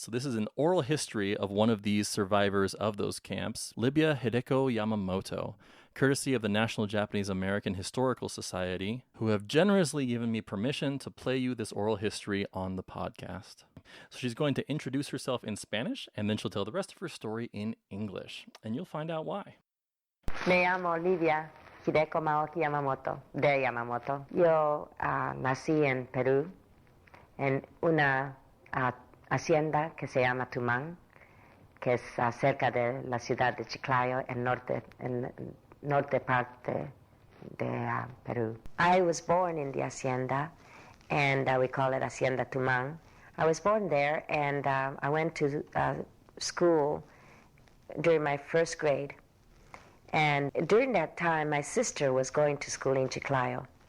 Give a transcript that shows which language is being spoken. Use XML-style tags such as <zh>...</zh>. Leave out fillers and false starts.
<en>So this is an oral history of one of these survivors of those camps, Libya Hideko Yamamoto, courtesy of the National Japanese American Historical Society, who have generously given me permission to play you this oral history on the podcast. So she's going to introduce herself in Spanish, and then she'll tell the rest of her story in English, and you'll find out why.</en> <es>Me llamo Libia Hideko Maoki Yamamoto, de Yamamoto. Yo nací en Perú, en una hacienda que se llama Tumán, que es cerca de la ciudad de Chiclayo, en norte parte de Peru.</es> <en>I was born in the hacienda, and we call it Hacienda Tumán. I was born there, and I went to school during my first grade. And during that time, my sister was going to school in Chiclayo.</en>